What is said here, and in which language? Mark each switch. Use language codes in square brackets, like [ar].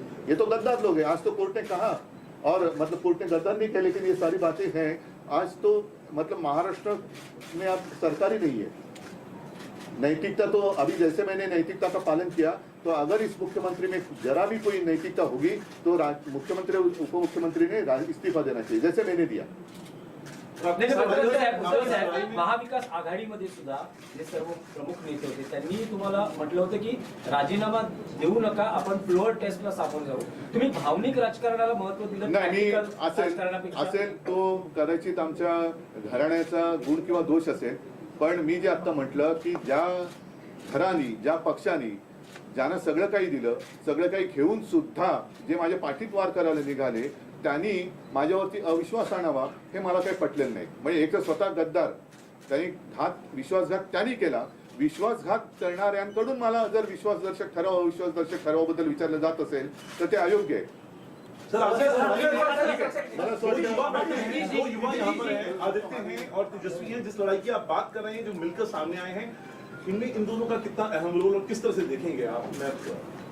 [hi] ये तो गद्दार लोग हैं। आज तो कोर्ट ने कहा, और मतलब कोर्ट ने गद्दार नहीं कहा, लेकिन ये सारी बातें हैं। आज तो मतलब महाराष्ट्र में अब सरकार ही नहीं है। नैतिकता तो अभी जैसे मैंने नैतिकता का पालन किया, तो अगर इस मुख्यमंत्री में जरा भी कोई नैतिकता होगी तो मुख्यमंत्री उप मुख्यमंत्री ने इस्तीफा देना चाहिए, जैसे मैंने दिया। [mr] महाविकास आघाडीमध्ये सुद्धा जे सर्व प्रमुख नेते होते त्यांनी तुम्हाला म्हटलं होतं की राजीनामा देऊ नका, आपण फ्लोअर टेस्टला सामोरे जाऊ। तुम्ही भावनिक राजकारणाला महत्व दिलं नाही, असेल तो कदाचित आमच्या घराण्याचा गुण किंवा दोष असेल, पण मी जे आता म्हटलं की ज्या घराणी, ज्या पक्षांनी ज्यानं सगळं काही दिलं, सगळं काही घेऊन सुद्धा जे माझ्या पाठीत वार करायला निघाले, त्यांनी माझ्यावरती अविश्वास आणावा हे मला काही पटलेलं नाही। म्हणजे एक तर स्वतः गद्दार, त्यांनी विश्वासघात त्यांनी केला, विश्वासघात करणाऱ्यांकडून मला जर विश्वासदर्शक ठराव, अविश्वासदर्शक ठरावाबद्दल विचारलं जात असेल तर ते अयोग्य आहे। [hi] दो युवा यहाँ पर हैं, आदित्य हैं और तेजस्वी हैं, जिस लड़ाई की आप बात कर रहे हैं, जो मिलकर सामने आए हैं, इनमें इन दोनों का कितना अहम रोल और किस तरह से देखेंगे आप?